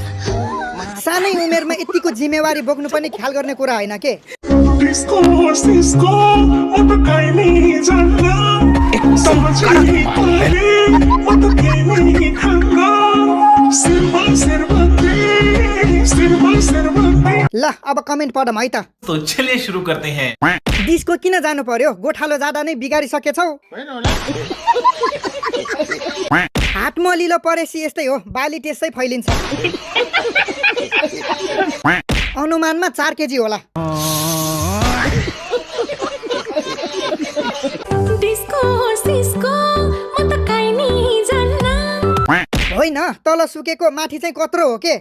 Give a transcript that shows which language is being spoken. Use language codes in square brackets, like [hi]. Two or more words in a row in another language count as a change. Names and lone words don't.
[ne] सानै उमेरमा यतिको जिम्मेवारी बोक्नु पनि ख्याल गर्ने कुरा होइन के। ल अब कमेन्ट पढम है त। [hi] तो चलिए शुरू करते हैं। [ne] डिस्को किन जानु पर्यो? गोठालो जाँदा नै बिगारिसकेछौ। हात मलिलो परेसी यस्तै हो, बाली त्यसै फैलिन्छ। अनुमानमा 4 केजी होला। होइन, तल सुकेको माथि चाहिँ कत्रो हो के?